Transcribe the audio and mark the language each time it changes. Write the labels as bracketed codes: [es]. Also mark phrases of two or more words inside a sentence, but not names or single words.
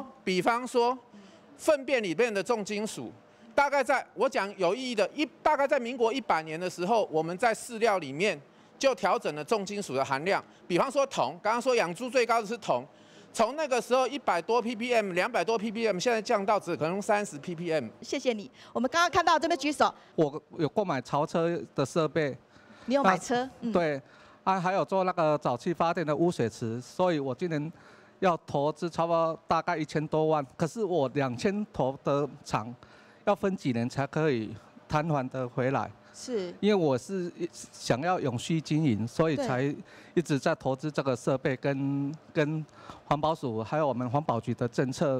[zh] 比方說，糞便裡面的重金屬，大概在我講有意義的大概在民國100年的時候，我們在飼料裡面就調整了重金屬的含量。比方說銅，剛剛說養豬最高的是銅，從那個時候100多 ppm、200多 ppm， 現在降到只可能30 ppm。謝謝你。我們剛剛看到這邊舉手，我有購買超車的設備。你有买车？对，还有做那个沼气发电的污水池，所以我今年要投资差不多大概1000多万。可是我2000头的厂要分几年才可以摊还得回来？是，因为我是想要永续经营，所以才一直在投资这个设备跟环保署还有我们环保局的政策。